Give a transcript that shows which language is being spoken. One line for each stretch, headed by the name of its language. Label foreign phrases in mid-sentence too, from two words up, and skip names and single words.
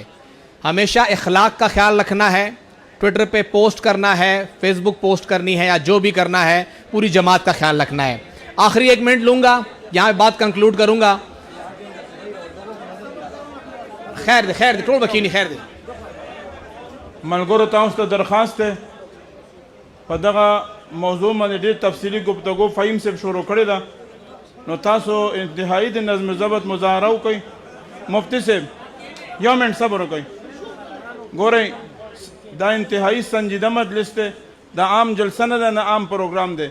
Urdu: ہمیشہ اخلاق کا خیال رکھنا ہے. ٹویٹر پہ پوسٹ کرنا ہے, فیس بک پوسٹ کرنی ہے, یا جو بھی کرنا ہے, پوری جماعت کا خیال رکھنا ہے. آخری 1 منٹ لوں گا, یہاں بات کنکلوڈ کروں گا.
Pashto: خیر دے, خیر دے, ٹول بکینی خیر دے. ملګرو تاسو ته درخواست دی, په دغه موضوع باندې ډېر تفصیلي گفتگو فهیم صاحب شروع کړې ده, نو تاسو انتهایی د نظم ضبط مظاهره وکړئ. مفتی صاحب 1 منټ صبر وکړئ. ګورئ دا انتهایی سنجیده مجلس دی, دا عام جلسه نه ده, نه عام پروګرام دی.